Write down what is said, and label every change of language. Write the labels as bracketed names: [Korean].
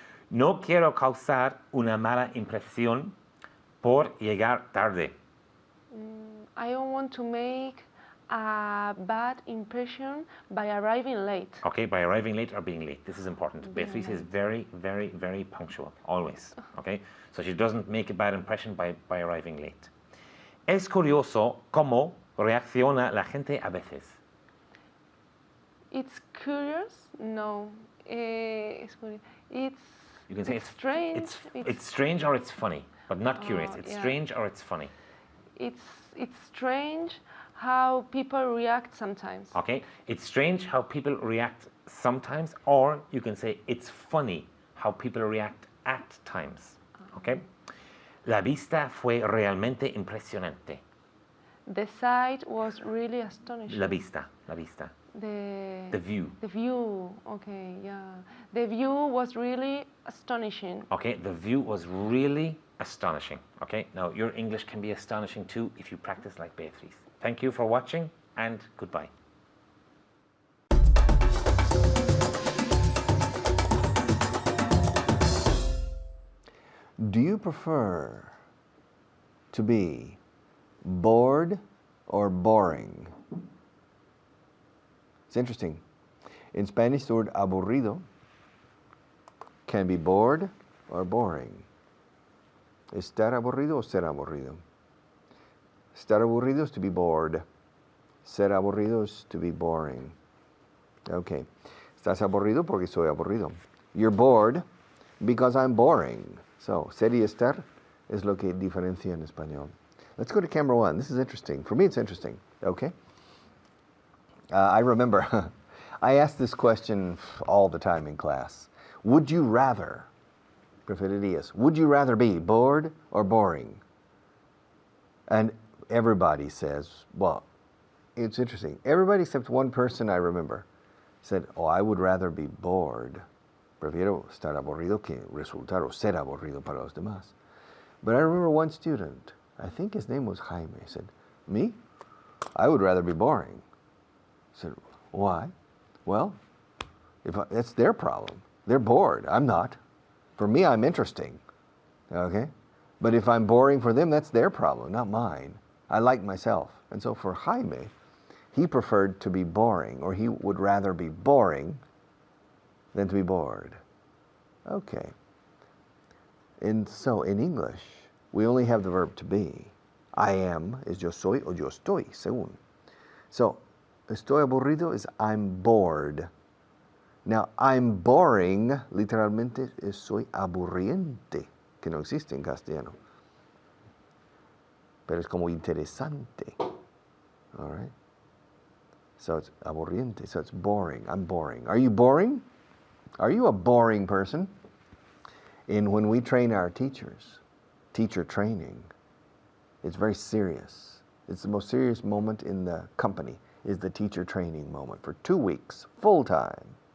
[Spanish] No quiero causar una mala impresión por llegar tarde. [English] I don't want to make a bad impression by arriving late. Okay, by arriving late or being late. This is important. Beatriz is very, very, very punctual, always. Okay, so she doesn't make a bad impression by arriving late. [Spanish] Es curioso cómo reacciona la gente a veces. [English] It's curious? No. It's You can say it's strange. It's strange or it's funny, but not curious. It's yeah. strange or it's funny. It's strange how people react sometimes. Okay, it's strange how people react sometimes, or you can say it's funny how people react at times. [Spanish] Okay, la vista fue realmente impresionante. [English] The sight was really astonishing. La vista. The view. The view, okay, yeah. The view was really astonishing. Okay, the view was really astonishing. Okay, now your English can be astonishing too if you practice like Beatriz. Thank you for watching and goodbye. Do you prefer to be bored or boring? It's interesting. In Spanish, the word aburrido can be bored or boring. [Spanish] Estar aburrido o ser aburrido. [English] Estar aburrido is to be bored. Ser aburrido is to be boring. Okay. [Spanish] Estás aburrido porque soy aburrido. [English] You're bored because I'm boring. [Spanish] So, ser y estar es lo que diferencia en español. [English] Let's go to camera one. This is interesting. For me, it's interesting. Okay? I remember I asked this question all the time in class. Would you rather, preferirías, would you rather be bored or boring? And everybody says, well, it's interesting. Everybody except one person I remember said, oh, I would rather be bored. [Spanish] Prefiero estar aburrido que resultar o ser aburrido para los demás. [English] But I remember one student, I think his name was Jaime, said, me? I would rather be boring. I said, why? Well, that's their problem. They're bored. I'm not. For me, I'm interesting. Okay? But if I'm boring for them, that's their problem, not mine. I like myself. And so for Jaime, he preferred to be boring, or he would rather be boring than to be bored. Okay. And so in English, we only have the verb to be. I am is [Spanish] yo soy o yo estoy, según. So, estoy aburrido [English] is I'm bored. Now, I'm boring, [Spanish] literalmente, es soy aburriente, que no existe en castellano. Pero es como interesante. [English] All right? So it's aburriente, so it's boring. I'm boring. Are you boring? Are you a boring person? And when we train our teachers, teacher training, it's very serious. It's the most serious moment in the company, is the teacher training moment for 2 weeks, full time.